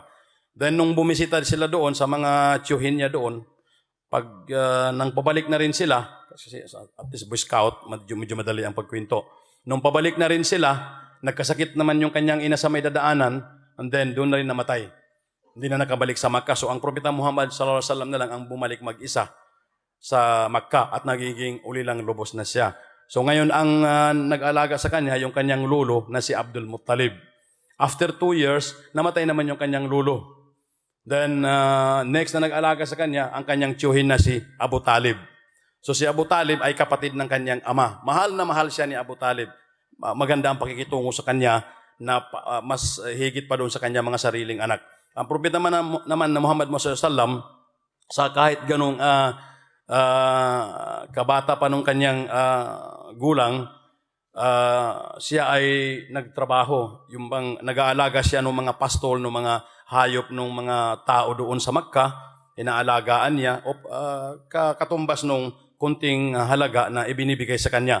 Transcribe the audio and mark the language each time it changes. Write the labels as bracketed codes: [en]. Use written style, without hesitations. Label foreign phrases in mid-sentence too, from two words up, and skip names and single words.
[tl] Then nung bumisita sila doon sa mga tiyuhin niya doon, pag nang pabalik na rin sila, kasi [en] at least [tl] Boy Scout, medyo madali ang pagkwento. Nung pabalik na rin sila, nagkasakit naman yung kanyang ina sa may dadaanan, [en] and then [tl] doon na rin namatay. Hindi na nakabalik sa Makkah. So ang Propeta Muhammad [ar] صلى الله عليه وسلم [tl] na lang ang bumalik mag-isa sa Makkah at nagiging ulilang lubos na siya. So ngayon ang nag-alaga sa kanya yung kanyang lolo na si Abdul Muttalib. [en] After 2 years, [tl] namatay naman yung kanyang lolo. [en] Then next [tl] na nag-alaga sa kanya ang kanyang tiyuhin na si Abu Talib. So si Abu Talib ay kapatid ng kanyang ama. Mahal na mahal siya ni Abu Talib. Maganda ang pakikitungo sa kanya na mas higit pa doon sa kanya mga sariling anak. Ang propeta naman na Muhammad [ar] صلى الله عليه وسلم, [tl] sa kahit ganong kabata pa nung kanyang gulang, siya ay nagtrabaho. Yung bang nag-aalaga siya ng mga pastol, ng mga hayop, ng mga tao doon sa Makkah. Inaalagaan niya katumbas nung kunting halaga na ibinibigay sa kanya.